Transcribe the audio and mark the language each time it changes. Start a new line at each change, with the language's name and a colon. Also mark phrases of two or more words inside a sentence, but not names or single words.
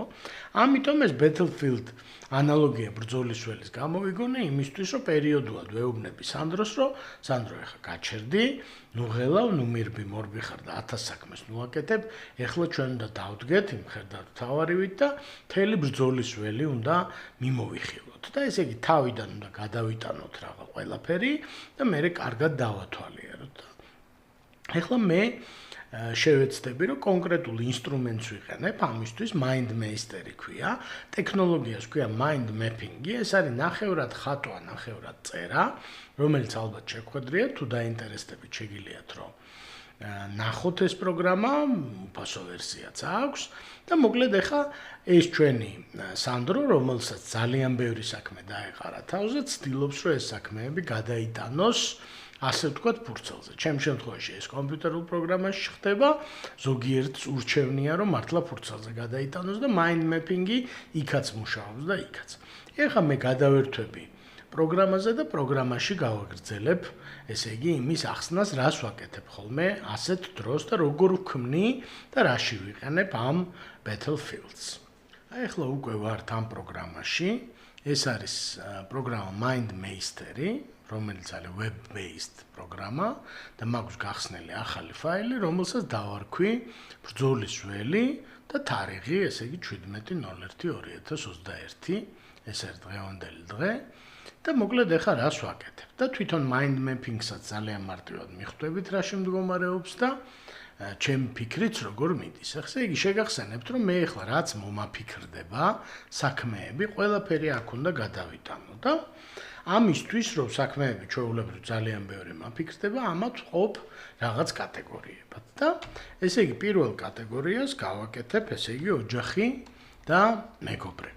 Georgian: ამიტომ ეს battlefield ანალოგია ბრძოლის ველის გამოვიგონე იმისთვის, რომ პერიოდულად ვეუბნები სანდროს, რომ სანდრო ეხა გაჩერდი, ნუ ღელავ, ნუ მირბი, მორბი ხარ და 1000 საქმეს ნუ აკეთებ, ეხლა ჩვენ უნდა დავდგეთ იმ მხედართმთავარივით და მთელი ბრძოლის ველი უნდა მიმოვიხილოთ. და ესე იგი, თავიდან უნდა გადავიტანოთ რაღა ყველაფერი და მერე კარგად დავათვალიეროთ. ეხლა მე შევეცდები, რომ კონკრეტულ ინსტრუმენტს ვიყენებ, ამისთვის
English: mind master-ი
Georgian: ქვია, ტექნოლოგიას ქვია
English: mind mapping-ი,
Georgian: ეს არის ნახევრად ხატვა, ნახევრად წერა, რომელიც ალბათ შეგვხვედრია, თუ დაინტერესდებით შეგიძლიათ, რომ ნახოთ ეს პროგრამა, უფასო ვერსიაც აქვს და მოკლედ ახლა ეს ჩვენი სანდრო, რომელსაც ძალიან ბევრი საქმე დაეყარა თავზე, ცდილობს, რომ ეს საქმეები გადაიტანოს ასე ვთქვათ ფურცელზე. ჩემ შემთხვევაში ეს კომპიუტერულ პროგრამაში ხდება, ზოგიერთს ურჩევნია, რომ მართლა ფურცელზე გადაიტანოს და
English: mind mapping-ი
Georgian: იქაც მუშაობს და იქაც. ეხლა მე გადავერთვები პროგრამაზე და პროგრამაში გავაგრძელებ, ესე იგი, იმის ახსნას, რას ვაკეთებ ხოლმე ასეთ დროს და როგორ ვქმნი და რაში ვიყენებ ამ battlefields. აი ახლა უკვე ვართ ამ პროგრამაში. ეს არის პროგრამა
English: mind master-ი,
Georgian: რომელიც არის web-based პროგრამა და მაქვს გახსნილი ახალი ფაილი, რომელსაც დავარქვი ბრძოლის ველი და თარიღი, ესე იგი 17.01.2021. ეს არის დღევანდელი დღე და მოკლედ ახლა რას ვაკეთებ და თვითონ
English: mind mapping-საც
Georgian: ძალიან მარტივად მიხვდებით რა შემდგომარეობს და ჩემი ფიქრიც როგორ მიდის. ესე იგი შეგახსენებთ, რომ მე ახლა რაც მომაფიქრდება საქმეები, ყველაფერი აქ უნდა გადავიტანო და ამისთვის, რომ საქმეები ჩვეულებრივ ძალიან ბევრი მაფიქრდება, ამათ ვყოფ რაღაც კატეგორიებად და ესე იგი პირველ კატეგორიას გავაკეთებ, ესე იგი ოჯახი და მეგობრები.